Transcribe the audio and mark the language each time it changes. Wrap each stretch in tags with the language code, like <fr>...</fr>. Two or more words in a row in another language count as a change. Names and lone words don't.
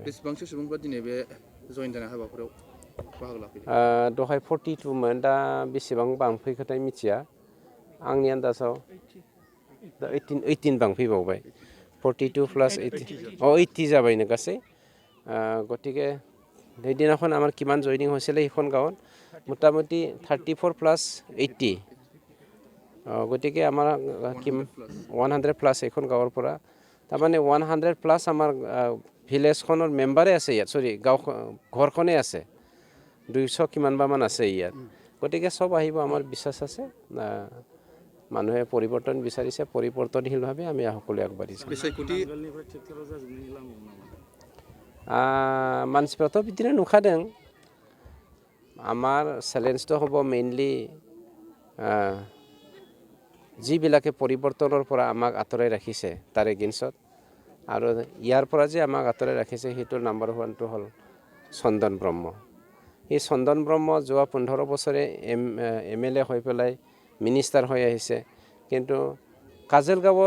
<brx>बेसेबांसो सुबुंफ्रा दिनै बे जइन जानाय हाबाफारियाव बाहागो लाफैदों दहाय 42मोन दा बेसेबां बांफैखोथाय मिथिया आंनि आन्दाजाव दा 18 बांफैबावबाय 42 प्लास 80 जाबायनो गासै गतिके</brx> <as>সেইদিনাখন আমাৰ কিমান জইনিং হৈছিলে এইখন গাঁৱত মোটামুটি 34 প্লাস 80 গতিকে আমাৰ 100 প্লাস এখন গাঁৱৰ পৰা তাৰমানে 100 প্লাস আমাৰ ভিলেজখনৰ মেম্বাৰে আছে ইয়াত সৰি গাঁও ঘৰখনে আছে 200 কিমানবামান আছে ইয়াত গতিকে সব আহিব আমাৰ বিশ্বাস আছে মানুহে পৰিৱৰ্তন বিচাৰিছে পৰিৱৰ্তনশীলভাৱে আমি সকলোৱে আগবাঢ়িছোঁ</as> <brx>मानसिफ्राथ' बिदिनो नुखादों</brx> <as>আমাৰ চেলেঞ্জটো হ'ব মেইনলি যিবিলাকে পৰিৱৰ্তনৰ পৰা আমাক আঁতৰাই ৰাখিছে তাৰ এগেইনষ্টত আৰু ইয়াৰ পৰা যে আমাক আঁতৰাই ৰাখিছে সেইটোৰ</as> <en>number one</en> <as>হ'ল চন্দন ব্ৰহ্ম এই চন্দন ব্ৰহ্ম যোৱা 15 বছৰে MLA হৈ পেলাই মিনিষ্টাৰ হৈ আহিছে কিন্তু কাজলগাঁৱৰ</as>